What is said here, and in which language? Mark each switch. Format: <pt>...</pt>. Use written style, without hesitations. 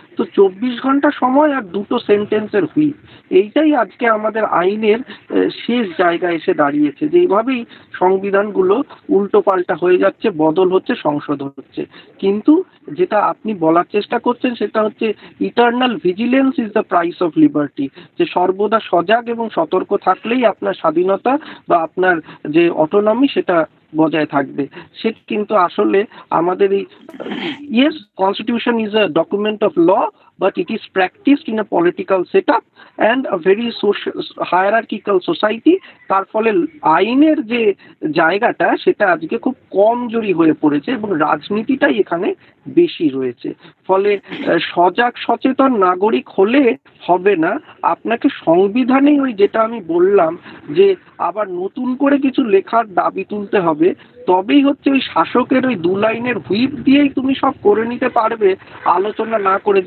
<bn>তো 24 ঘন্টা সময় আর 2টো সেন্টেন্সের হুইপ, এইটাই আজকে আমাদের আইনের শেষ জায়গায় এসে দাঁড়িয়েছে, যে এইভাবেই সংবিধানগুলো উল্টো পাল্টা হয়ে যাচ্ছে, বদল হচ্ছে, সংশোধন হচ্ছে। কিন্তু যেটা আপনি বলার চেষ্টা করছেন সেটা হচ্ছে</bn> <en>eternal vigilance is the price of liberty,</en> <bn>যে সর্বদা সজাগ এবং সতর্ক থাকলেই আপনার স্বাধীনতা বা আপনার যে অটোনমি সেটা বজায় থাকবে। সে কিন্তু আসলে আমাদের এই</bn> <en>Yes, constitution is a document of law, but it is practiced in a political setup and a very social hierarchical society।</en> <bn>তার ফলে আইনের যে জায়গাটা সেটা আজকে খুব কমজোরি হয়ে পড়েছে এবং রাজনীতিটাই এখানে বেশি রয়েছে। ফলে সজাগ সচেতন নাগরিক হলে হবে না, আপনাকে সংবিধানেই ওই যেটা আমি বললাম যে আবার নতুন করে কিছু লেখার দাবি তুলতে হবে, তবেই হচ্ছে ওই শাসকের ওই 2 লাইনের হুইপ দিয়েই তুমি সব করে নিতে পারবে, আলোচনা না করে।</bn>